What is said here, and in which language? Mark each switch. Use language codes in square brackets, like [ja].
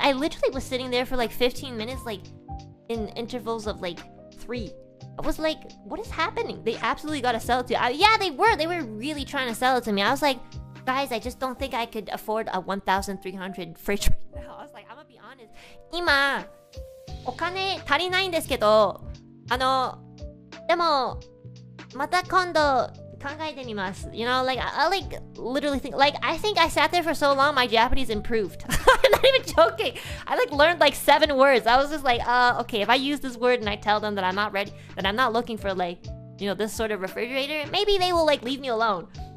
[en] I literally was sitting there for like 15 minutes, like in intervals of like 3. I was like, what is happening? They absolutely gotta sell it to you. Yeah, they were really trying to sell it to me. I was like, guys, I just don't think I could afford a 1,300 fridge right now. I was like, I'm gonna be honest. [ja] 今お金足りないんですけど、でもまた今度考えてみます。 [en] You know, like, I like literally think, like, I think I sat there for so long, my Japanese improved. I'm not even joking. I like learned like 7 words. I was just like, okay, if I use this word and I tell them that I'm not ready, that I'm not looking for like, you know, this sort of refrigerator, maybe they will like leave me alone.